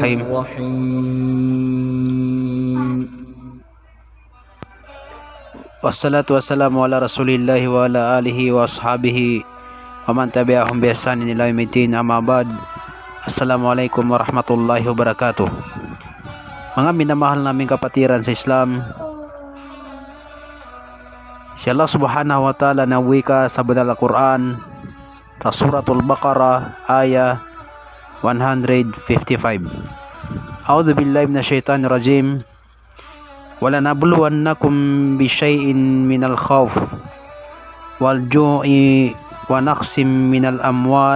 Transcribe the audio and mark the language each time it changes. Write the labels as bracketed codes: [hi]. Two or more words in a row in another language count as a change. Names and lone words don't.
[ar] الرحيم الرحيم والصلاة والسلام على رسول الله وعلى آله وأصحابه ومن تبعهم بإحسان إلى يوم الدين أما بعد. السلام عليكم ورحمة الله وبركاته. [tl] Mga minamahal naming kapatiran sa Islam, si Allah [ar] سبحانه وتعالى [tl] na wika sa banal na Quran sa suratul Baqarah aya 155. [ar] أعوذ بالله من الشيطان الرجيم. وَلَنَبْلُوَنَّكُمْ بِشَيْءٍ مِنَ الْخَوْفِ وَالْجُوعِ وَنَقْصٍ مِنَ الْأَمْوَالِ